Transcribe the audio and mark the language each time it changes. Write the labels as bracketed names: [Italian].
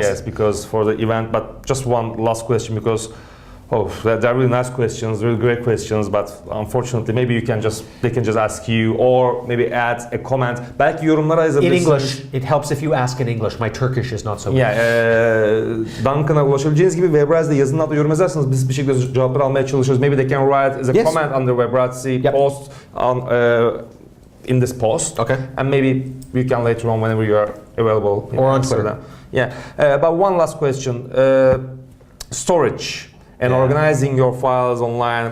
[English] guess, because for the event. But just one last question, because they're really nice questions, really great questions. But unfortunately, maybe they can just ask you, or maybe add a comment. [Turkish] Belki yorumlara [English] In [Turkish] yazabilirsiniz. [English] English, it helps if you ask in English. My Turkish is not so good. [Turkish] Duncan'a ulaşabileceğiniz gibi Webride'de yazının altına yorum yazarsanız biz bir şekilde cevapları almaya çalışıyoruz. [English] Maybe they can write as a Yes. comment under Webride's post on in this post. Okay. And maybe you can later on whenever you are available. Or on Twitter. Yeah. But one last question. Storage and organizing your files online.